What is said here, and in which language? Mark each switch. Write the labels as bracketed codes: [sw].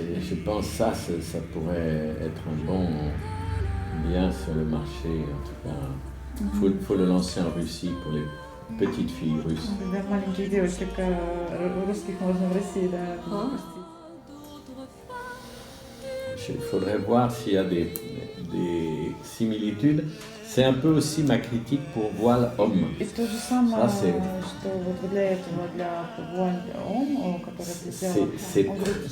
[fr] Je pense que ça pourrait être un bon bien sur le marché. En tout cas, faut le lancer en Russie pour les petites filles russes. [ru] Для маленьких девочек русских можно в России, да, выпустить. [fr] Il faudrait voir s'il y a des similitudes. C'est un peu aussi ma critique pour voile homme. [ru] И то же самое, [fr] Ça, c'est- [ru] что вот для этого, для Вуаль Ом, который ты сделал, он говорит,